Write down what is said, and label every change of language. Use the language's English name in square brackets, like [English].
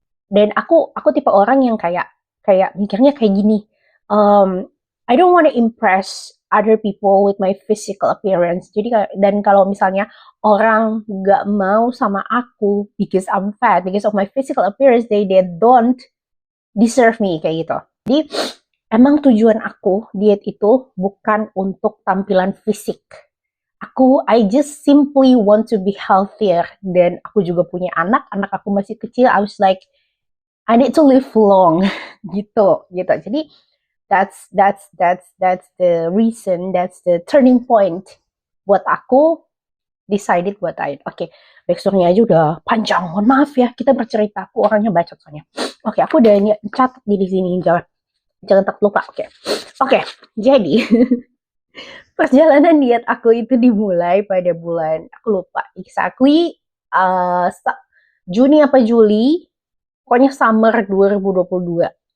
[Indonesian] Dan aku tipe orang yang kayak kayak mikirnya kayak gini, um, [English] I don't wanna impress other people with my physical appearance. [Indonesian] Jadi dan kalau misalnya orang nggak mau sama aku [English] because I'm fat, because of my physical appearance, they don't deserve me kayak gitu. [Indonesian] Jadi emang tujuan aku diet itu bukan untuk tampilan fisik. [English] I just simply want to be healthier. [Indonesian] Dan aku juga punya anak aku masih kecil. [English] I was like, I need to live long, gitu. Jadi that's the reason, that's the turning point [Indonesian] buat aku [English] decided buat diet. [Indonesian] Oke, backstory-nya aja udah panjang. Mohon maaf ya, kita bercerita. Aku orangnya bacot soalnya. Oke, aku udah catat di sini, jangan tak lupa. Oke, jadi perjalanan diet aku itu dimulai pada bulan, aku lupa exactly, Juni apa Juli, pokoknya summer 2022.